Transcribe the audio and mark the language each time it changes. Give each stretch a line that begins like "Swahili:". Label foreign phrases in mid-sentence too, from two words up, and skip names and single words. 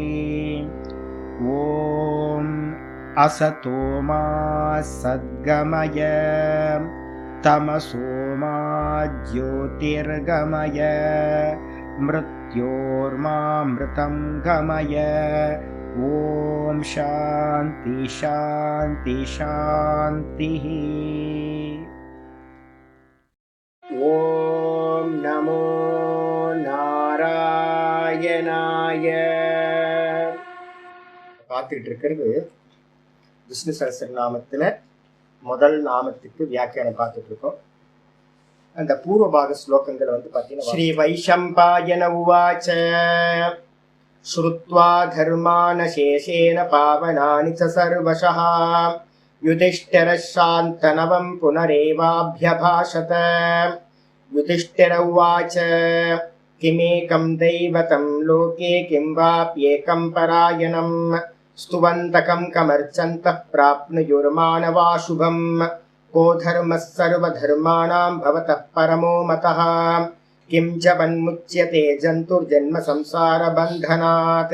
Sanskrit: ॐ असतो मा सद्गमय तमसो मा ज्योतिर्गमय मृत्योर्मामृतं गमय। ॐ शान्ति शान्ति शान्तिः। ॐ नमो नारायणाय।
Tamil: பார்த்துக்கிட்டு இருக்கிறது விஷ்ணு சஹஸ்ரநாமத்தில் முதல் நாமத்துக்கு வியாக்கியானம் பார்த்துட்டு இருக்கோம். அந்த பூர்வபாக ஸ்லோகங்களை பார்த்தீங்கன்னா
Sanskrit: श्री वैशम्पायन उवाच श्रुत्वा धर्मान अशेषेण पावनानि च सर्वशः युधिष्ठिरः शान्तनवं पुनरेवाभ्यभाषत. युधिष्ठिर उवाच किमेकं दैवतं लोके किं वाप्येकं परायणं स्तुवन्तकं कमर्चन्तः प्राप्नुयुर्मानवा शुभम् को धर्मः सर्वधर्माणां भवतः परमो मतः किं च वन्मुच्यते जन्तुर्जन्म संसारबन्धनात्.